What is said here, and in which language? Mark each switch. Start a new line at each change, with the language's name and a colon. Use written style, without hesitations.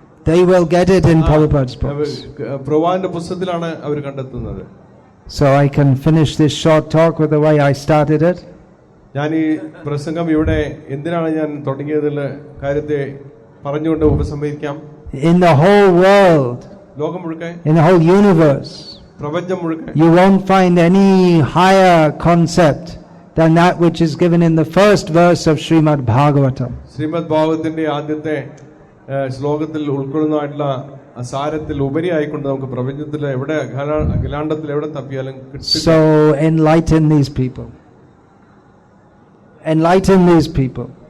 English: They will get it in Prabhupada's books.
Malayalam: പ്രവാന്റെ പുസ്തകത്തിലാണ് അവർ കണ്ടെത്തുന്നത്.
English: So I can finish this short talk with the way I started it.
Malayalam: ഞാൻ ഈ പ്രസംഗം ഇവിടെ എന്തിനാണ് ഞാൻ തുടങ്ങിയതിൽ കാര്യത്തെ പറഞ്ഞുകൊണ്ട് ഉപസംഹരിക്കാം.
English: In the whole world,
Malayalam: ലോകം മുഴുക്കെ,
English: in the whole universe,
Malayalam: പ്രപഞ്ചം മുഴുക്കെ,
English: you won't find any higher concept than that which is given in the first verse of Srimad Bhagavatam.
Malayalam: Shrimad ഭാഗവതത്തിന്റെ ആദ്യത്തെ ശ്ലോകത്തിൽ ഉൾക്കൊള്ളുന്നതായിട്ടുള്ള സാരത്തിൽ ഉപരിയായിക്കൊണ്ട് നമുക്ക് പ്രപഞ്ചത്തിൽ എവിടെ അഖിലാണ്ടത്തിൽ എവിടെ തപ്പിയാലും കിട്ടും.
English: So enlighten these people. Enlighten these people.